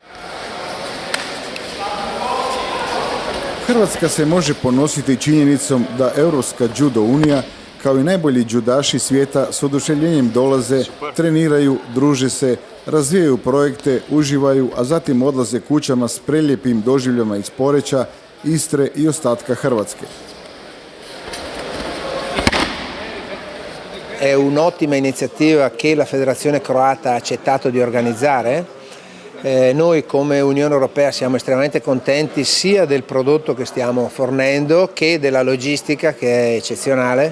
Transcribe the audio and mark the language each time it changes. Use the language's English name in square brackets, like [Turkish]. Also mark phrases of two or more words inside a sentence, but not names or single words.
[Croatian] Hrvatska se može ponositi činjenicom da Europska judo unija, kao i najbolji judaši svijeta, s oduševljenjem dolaze, treniraju, druže se, razvijaju projekte, uživaju, a zatim odlaze kućama s prelijepim doživljama iz Poreča, Istre i ostatka Hrvatske. [Italian] È un'ottima iniziativa che la Federazione Croata ha accettato di organizzare. Noi come Unione Europea siamo estremamente contenti sia del prodotto che stiamo fornendo che della logistica, che è eccezionale.